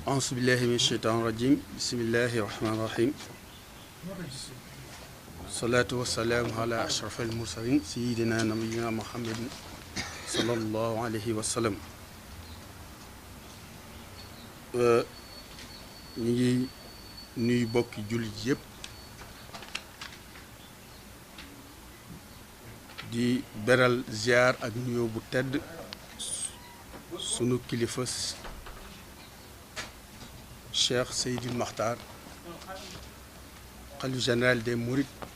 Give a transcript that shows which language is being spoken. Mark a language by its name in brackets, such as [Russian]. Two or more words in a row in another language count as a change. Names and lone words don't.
[Arabic] أعوذ بالله من الشيطان الرجيم بسم الله الرحمن الرحيم الصلاة والسلام على أشرف المرسلين سيدنا نبينا محمد صلى الله عليه وسلم [Wolof] ñi ngi nuy bokki jullit yépp di beral ziar ak nuyoo bu tedd sunu kilifa Cheikh Seydil Makhtar xalifa [French] général des Mourides